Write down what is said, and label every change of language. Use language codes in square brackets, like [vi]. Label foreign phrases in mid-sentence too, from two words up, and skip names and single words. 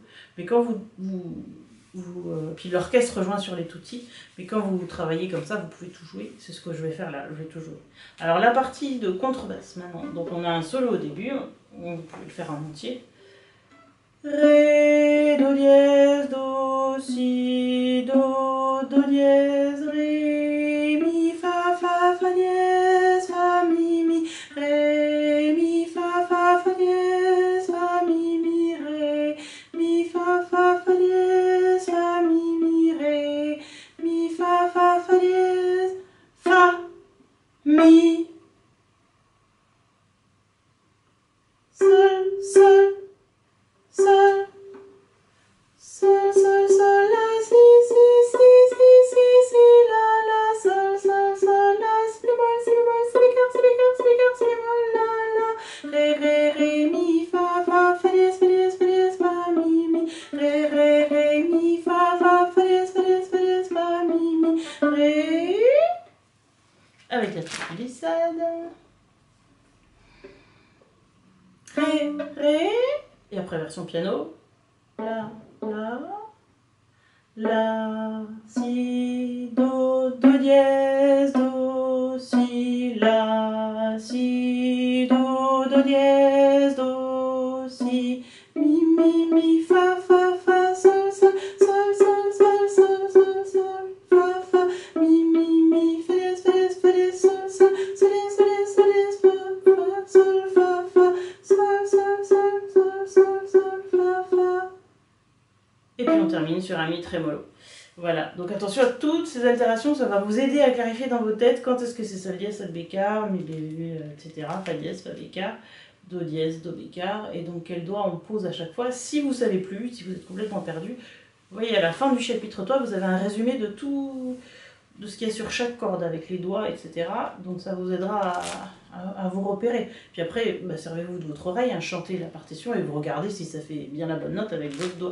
[fr] Mais quand puis l'orchestre rejoint sur les tutti, mais quand vous travaillez comme ça, vous pouvez tout jouer. C'est ce que je vais faire là, je vais tout jouer. Alors la partie de contrebasse maintenant. Donc on a un solo au début, vous pouvez le faire en entier. Ré, do dièse, do, si, do dièse, ré, mi, fa dièse, fa, mi, ré, mi, fa dièse, fa, mi, ré, mi, fa dièse, fa, mi, ré, mi, fa dièse, fa, mi, sol, sol, sol, sol, sol, sol, la, si, si, si, si, si, si, la, sol, sol, sol, la, si bémol, si bémol, si bécœur, si bécœur, si bécœur, si bémol, la, ré, mi, fa dièse, fa, mi, ré, mi, fa dièse, fa, mi, ré, avec la petite glissade, ré, et après version piano, la, si, do dièse, do, si, la, si, do dièse, do, si, mi, fa, sol, sol, sol, sol, sol, sol, sol, sol, fa, mi, fa dièse, sol, sol, sol, dièse, sol, fa, sol, sol, sol, fa. Et puis on termine sur un mi trémolo. Voilà, donc attention à toutes ces altérations, ça va vous aider à clarifier dans vos têtes quand est-ce que c'est sol dièse, sol bécard, mi bémol, etc. Fa dièse, fa bécard, do dièse, do bécard, et donc quel doigt on pose à chaque fois. Si vous ne savez plus, si vous êtes complètement perdu, vous voyez à la fin du chapitre 3, vous avez un résumé de tout, de ce qu'il y a sur chaque corde avec les doigts, etc. Donc ça vous aidera à vous repérer. Puis après, servez-vous de votre oreille, chantez la partition et vous regardez si ça fait bien la bonne note avec votre doigt.